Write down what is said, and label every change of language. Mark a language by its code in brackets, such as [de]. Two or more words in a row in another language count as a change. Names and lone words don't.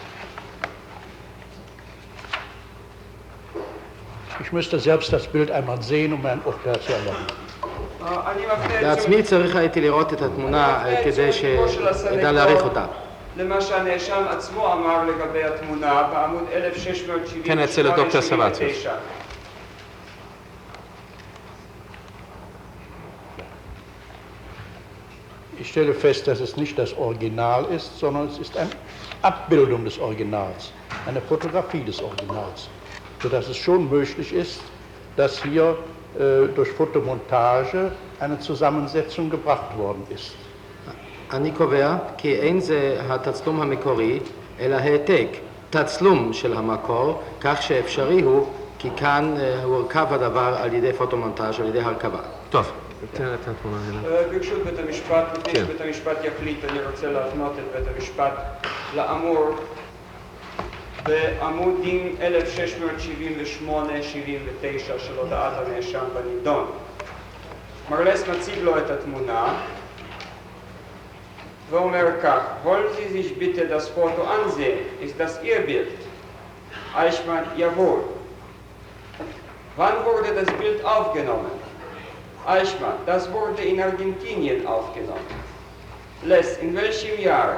[de] Ich müsste selbst das Bild einmal sehen, um ein Urteil zu erlangen. [he] בעצמי צריך הייתי לראות את התמונה כדי שאדע להעריך אותה. למה שהנאשם עצמו אמר לגבי התמונה בעמוד 1678-79. כן, אצל הדוקטור סבציוס. [de] Ich stelle fest, dass es nicht das Original ist, sondern es ist eine Abbildung des Originals, eine Fotografie des Originals, sodass es schon möglich ist, dass hier durch Fotomontage eine Zusammensetzung gebracht worden ist. [he] אני קובע כי אין זה התצלום המקורי, אלא העתק, תצלום של המקור, כך שאפשרי הוא, כי כאן הורכב הדבר על ידי פוטומונטאז', על ידי הרכבה. טוב. תן את התמונה הנה. ברשות בית המשפט, לפני שבית המשפט יחליט, אני רוצה להפנות את בית המשפט לאמור בעמודים 1678-79 של הודעת הנאשם בנידון. מרלס מציג לו את התמונה ואומר כך: [de] wollen Sie sich bitte das Foto ansehen? Ist das Ihr Bild? Eichmann: jawohl. Wann wurde das Bild aufgenommen? Eichmann: das wurde in Argentinien aufgenommen. Les: in welchem Jahr?